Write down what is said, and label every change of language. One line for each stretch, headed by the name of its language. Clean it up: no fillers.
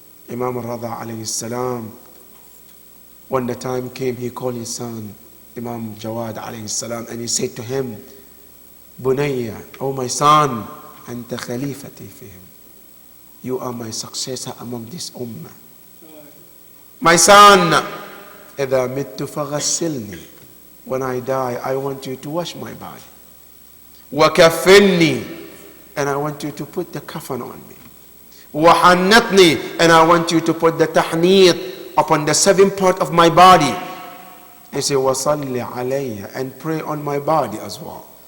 English: Imam Rada alayhi salam, when the time came, he called his son Imam Jawad alayhi salam, and he said to him,
Arabic: Bunayya,
English: oh my son,
Arabic: anta khalifati fihim.
English: You are my successor among this ummah. My son,
Arabic: إِذَا مِتُّ فَغَسِّلْنِي.
English: When I die, I want you to wash my body.
Arabic: وَكَفِّنِّي.
English: And I want you to put the kafan on me.
Arabic: وَحَنَّتْنِي.
English: And I want you to put the tahnit upon the 7th part of my body. He said,
Arabic: وَصَلِّ عَلَيَّ.
English: And pray on my body as well.